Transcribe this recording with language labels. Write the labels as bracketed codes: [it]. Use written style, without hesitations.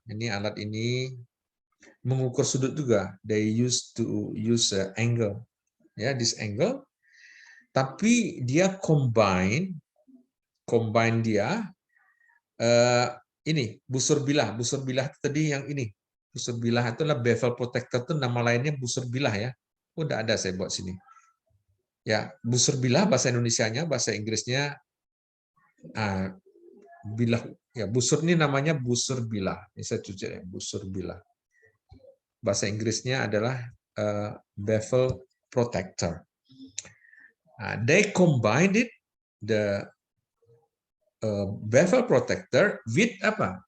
[id] Ini alat ini mengukur sudut juga. [en] They used to use angle, ya, this angle. [id] Tapi dia combine dia ini busur bilah tadi yang ini Busur bilah itu adalah bevel protector, itu nama lainnya busur bilah ya. Udah ada saya buat sini. Ya, busur bilah bahasa Indonesianya, bahasa Inggrisnya bilah. Ya, busur ini namanya busur bilah. Ini saya cuci ya, busur bilah. Bahasa Inggrisnya adalah bevel protector. [en] They combined it, the bevel protector with [id] apa?